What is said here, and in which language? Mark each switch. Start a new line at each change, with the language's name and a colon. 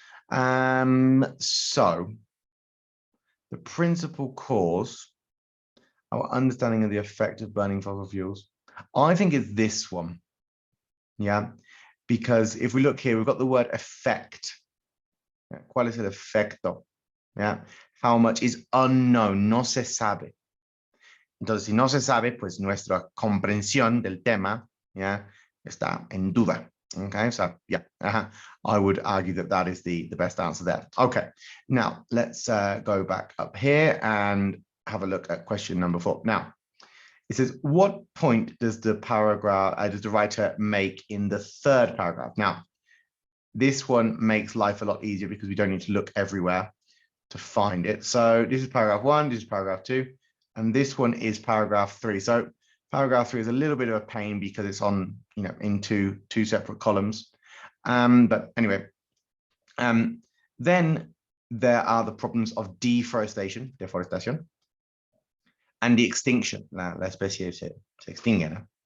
English: So the principal cause, our understanding of the effect of burning fossil fuels, I think it's this one. Yeah, because if we look here, we've got the word effect.
Spanish: ¿Cuál es el efecto?
English: Yeah, how much is unknown,
Spanish: no se sabe. Entonces, si no se sabe, pues nuestra comprensión del tema, yeah, está en duda.
English: Okay, so yeah, I would argue that that is the best answer there. Okay, now let's go back up here and have a look at question number 4. Now, it says, what point does the paragraph, does the writer make in the 3rd paragraph? Now, this one makes life a lot easier because we don't need to look everywhere to find it. So this is paragraph 1, this is paragraph 2, and this one is paragraph 3. So paragraph 3 is a little bit of a pain because it's on, in two separate columns. But anyway, then there are the problems of deforestation, and the extinction.
Spanish: La especie se extingue, ¿no?